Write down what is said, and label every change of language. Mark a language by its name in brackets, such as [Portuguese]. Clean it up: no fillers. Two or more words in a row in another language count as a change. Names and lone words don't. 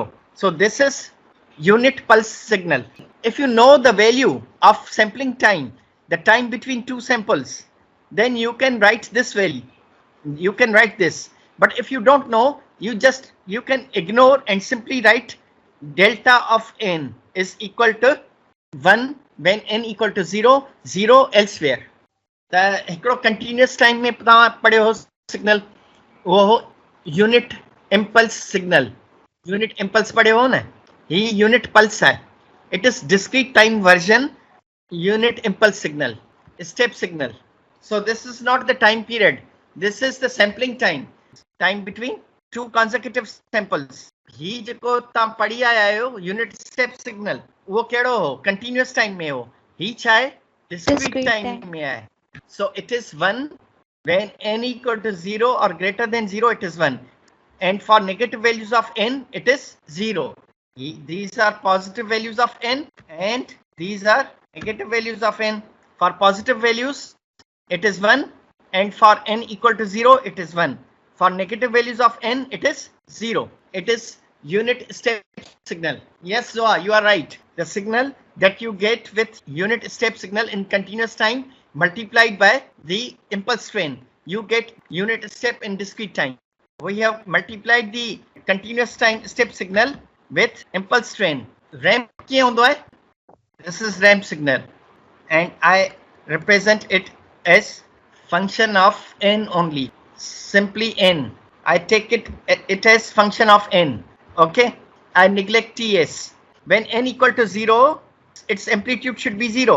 [English] So this is unit pulse signal. If you know the value of sampling time, the time between two samples, then you can write this value. You can write this. But if you don't know, you can ignore and simply write delta of n is equal to 1 when n equal to 0, 0 elsewhere. [Sindhi] त हिकिड़ो [English] continuous time [Sindhi] में तव्हां पढ़ियो हो सिग्नल, उहो हो [English] unit impulse signal. unit impulse [Sindhi] पढ़ियो हो न, ही [English] unit pulse [Sindhi] आहे। [English] It is discrete time version unit impulse signal, step signal. So this is not the time period, this is the sampling time between two consecutive samples. [Sindhi] ही जेको तव्हां पढ़ी आया आहियो [English] unit step signal, [Sindhi] उहो कहिड़ो हो, [English] continuous time [Sindhi] में हो। ही छा आहे, डिस्क्रीट [English] Discrete टाइम time. [Sindhi] में आहे। [English] So it is 1 when n equal to 0 or greater than 0, it is 1, and for negative values of n it is 0. These are positive values of n and these are negative values of n. For positive values it is 1, and for n equal to 0 it is 1. For negative values of n it is 0. It is unit step signal. Yes, Zoa, you are right. The signal that you get with unit step signal in continuous time multiplied by the impulse train, you get unit step in discrete time. We have multiplied the continuous time step signal with impulse train. [Sindhi] Ramp कीअं हूंदो आहे? [English] This is ramp signal, and I represent it as function of n only, simply n. I take it as function of n. Okay, I neglect ts. When n equal to 0, its amplitude should be 0.